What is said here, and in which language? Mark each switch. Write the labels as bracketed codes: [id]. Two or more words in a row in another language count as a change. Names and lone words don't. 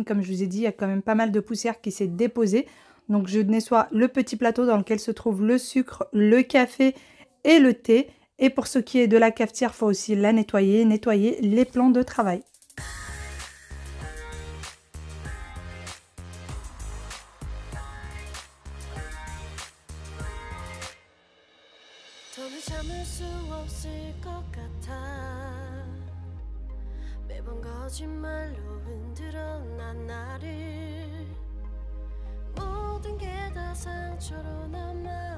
[fr] Comme je vous ai dit, il y a quand même pas mal de poussière qui s'est déposée. Donc je nettoie le petit plateau dans lequel se trouve le sucre, le café et le thé. Et pour ce qui est de la cafetière, il faut aussi la nettoyer les plans de travail. [ko] 매번 거짓말로 흔들어 난 나를 모든 게 다 상처로 남아